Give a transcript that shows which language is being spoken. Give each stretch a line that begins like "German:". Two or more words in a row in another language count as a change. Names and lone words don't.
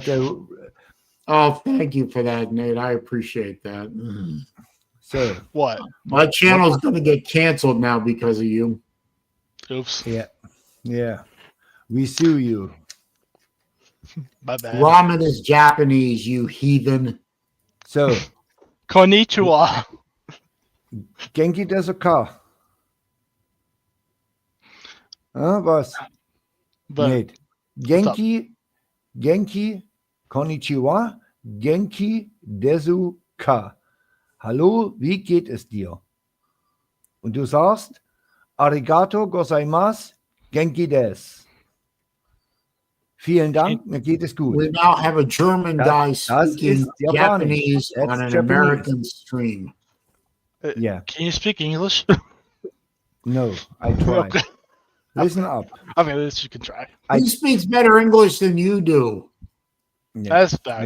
English: thank you for that, Nate. I appreciate that. So what? My channel's going to get canceled now because of you. Oops. Yeah. We sue you. My bad. Ramen is Japanese, you heathen. So,
Japanese: konnichiwa. Genki desu ka?
German: Was? Nate.
Japanese: Genki, konnichiwa, Genki desu ka.
German: Hallo, wie geht es dir? Und du sagst,
Japanese: arigato gozaimasu, Genki des.
German: Vielen Dank, mir geht es gut.
English: We now have a German guy speaking Japanese on an American stream. Yeah. Can you speak English? No, I try. Listen up. Okay, this you can try. He speaks better English than you do. Yeah, that's bad.